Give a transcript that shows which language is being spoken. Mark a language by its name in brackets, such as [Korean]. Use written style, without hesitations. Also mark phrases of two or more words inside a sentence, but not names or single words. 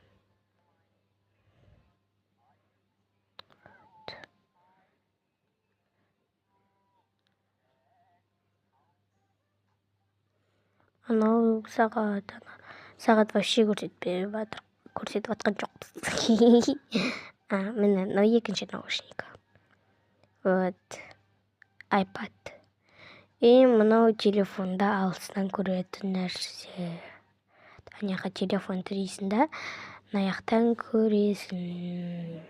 [Kazakh] Анау сағат вообще көрсетіп атқан жоқпыз. Міне, мынау екінші наушник. Вот, iPad. И мынау телефонда алыстан көретін нәрсе. Аняға телефон тірейсің да, наяқтан көресің.